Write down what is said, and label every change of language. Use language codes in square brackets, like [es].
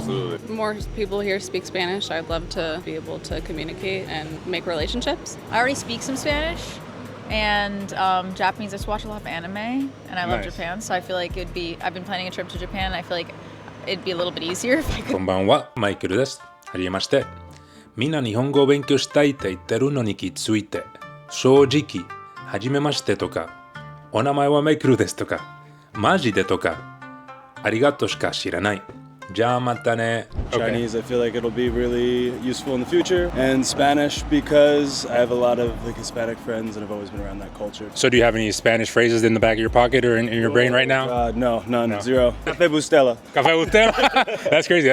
[en] Absolutely. More people here speak Spanish. I'd love to be able to communicate and make relationships. I already speak some Spanish and Japanese. I just watch a lot of anime and I love Nice. Japan, so I feel like it'd be, I've been planning a trip to Japan. I feel like it'd be a little bit easier if I could. [ja] こんばんは、マイケルです。はじめまして。みんな日本語を勉強したいって言ってるのに気づいて、正直、はじめましてとか、お名前はマイケルですとか、マジでとか、ありがとうしか知らない。じゃあまたね。 [en] Chinese, I feel like it'll be really useful in the future. And Spanish because I have a lot of like Hispanic friends and I've always been around that culture. So do you have any Spanish phrases in the back of your pocket or in your brain right now? No, none, zero. Café Bustelo. Café usted? That's crazy.